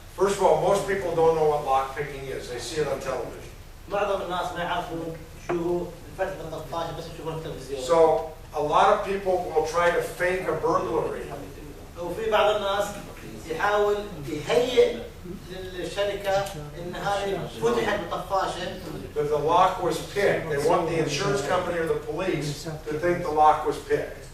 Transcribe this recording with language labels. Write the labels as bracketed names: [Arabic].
[English] First of all, most people don't know what lock picking is. They see it on television. [Arabic] معظم الناس ما يعرفون شو هو الفتح بالطفاش بس يشوفون التلفزيون. [English] So a lot of people will try to fake a burglary. [Arabic] وفي بعض الناس يحاول يهيئ للشركة إن هذه فتحت بطفاشة. [English] That the lock was picked. They want the insurance company or the police to think the lock was picked.